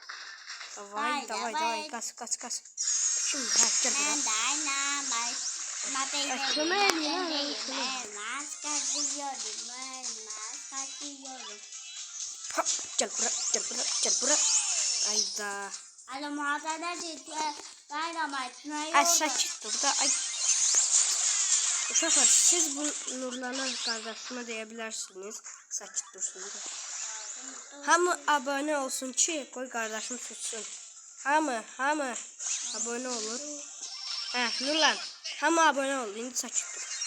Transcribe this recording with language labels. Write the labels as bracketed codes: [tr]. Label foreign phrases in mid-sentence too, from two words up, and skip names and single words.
[tr] Davay. Kaç. Şimdi gel buraya. Gel buraya. Ayda. Alo muhabbetler ciddi. Dynamite. [az] Ay sakit dur da. Ay. Uşaqlar, siz bu Nurlanın qardaşına deyə sakit dursun. Hamı abone olsun ki, qoy qardaşım tutsun. Hamı abone olur. Nurlan, hamı abone oldu. İndi sakit dur.